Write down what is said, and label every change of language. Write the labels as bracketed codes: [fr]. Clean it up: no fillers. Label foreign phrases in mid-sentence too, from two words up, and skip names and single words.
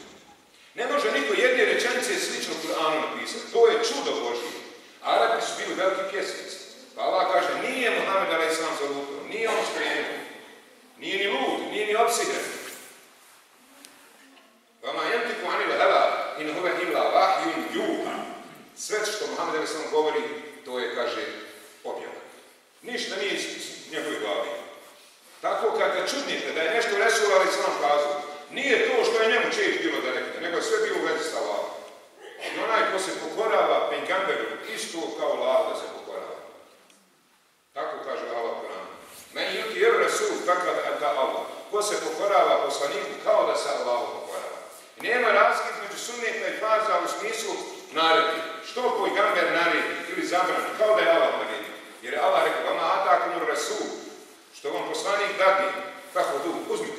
[bs] Ne može niko jedne rečenice slično Kur'anu napisati. To je čudo Božje. Arapi su bili veliki pjesnici. Pa Allah kaže, nije Muhammed a.s. zalutao, nije on skrenuo, nije ni lud, nije ni opsihren. [ar] وما ينطق عن الهوى إن هو إلا وحي يوحى. [bs] Sve što Muhammed a.s. govori, to je, kaže, objava. Ništa nije iz njegove glavi. Tako kad ga čudnite da je nešto Resul a.s. kazao, nije to što je njemu čeć bilo da rekne, nego sve bilo u vezi sa Allahom. I onaj ko se pokorava pejgamberu, isto kao Allah da se pokorava. Tako kaže Allah u Koranu. [ar] من يطع الرسول فقد أطاع الله. [bs] Ko se pokorava poslaniku kao da se Allahu pokorava. I nema razlike između sunneta i farza u smislu naredi. Što pejgamber naredi ili zabrani, kao da je Allah naredi. Jer je Allah rekao, [ar] وما آتاكم الرسول, [bs] što vam poslanik dadne, kako du, uzmite.